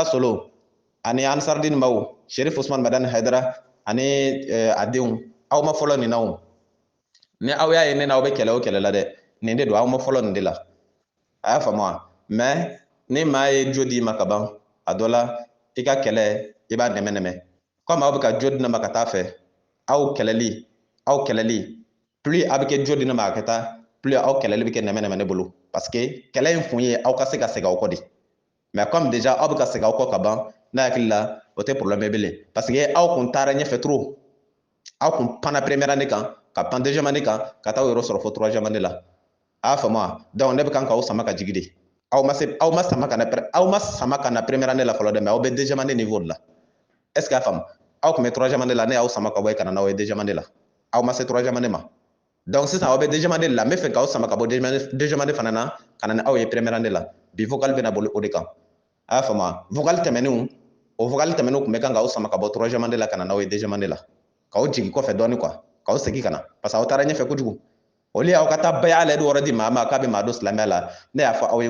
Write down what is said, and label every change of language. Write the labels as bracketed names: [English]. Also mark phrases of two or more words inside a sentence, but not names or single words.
[Bambara] Solo ani Ansardine baw Sherif Usman Madani Haidara ani a denw aw ma fɔlɔ nin na o ni aw y'a ye ne n'aw bɛ kɛlɛ o kɛlɛ la dɛ nin de don aw ma fɔlɔ nin de la a y'a faamu wa mais ni maa ye jo d'i ma ka ban a dɔ la i ka kɛlɛ i b'a nɛmɛ comme aw bɛ ka jo di ne ma ka taa fɛ aw kɛlɛli plus aw bɛ kɛ jo di ne ma ka taa plus aw kɛlɛli bɛ kɛ nɛmɛ ne bolo [French] parce que [Bambara] kɛlɛ in kun ye aw ka se ka segin aw kɔ de [French] mais comme déjà [Bambara] aw bɛ ka segin aw kɔ ka ban ne hakili la o tɛ problème ye bilen [French] parce que [Bambara] aw kun taara ɲɛfɛ trop aw kun panna [French] première année [Bambara] kan ka pan [French] deuxième année [Bambara] kan ka taa o yɔrɔ sɔrɔ fo [French] troisième année [Bambara] la a y'a faamu wa donc ne bɛ kan k'aw sama ka jigin de aw ma sama ka na [French] première année [Bambara] la fɔlɔ dɛ mais aw bɛ [French] deuxième année niveau de la est ce que [Bambara] a faamu aw kun bɛ [French] troisième année [Bambara] la ne y'aw sama ka bɔ yen ka na n'aw ye [French] deuxième année [Bambara] la aw ma se [French] troisième année [Bambara] ma donc sisan aw bɛ [French] deuxième année [Bambara] la n bɛ fɛ k'aw sama ka bɔ [French] deuxième année [Bambara] fana na ka na ni aw ye [French] première année [Bambara] la bi vocal bɛna boli o de kan a y'a faamu wa vocal tɛmɛnenw o vocal tɛmɛnenw kun bɛ kan k'aw sama ka bɔ [French] troisième année [Bambara] la ka na n'aw ye [French] deuxième année [Bambara] la k'aw jigin kɔfɛ dɔɔni quoi k'aw segin ka na [French] parce que [Bambara] aw taara ɲɛfɛ kojugu olu y'aw ka taa bayala de wɔrɔ di maa ma k'a bɛ maa don silamɛya la ne y'a fɔ aw ye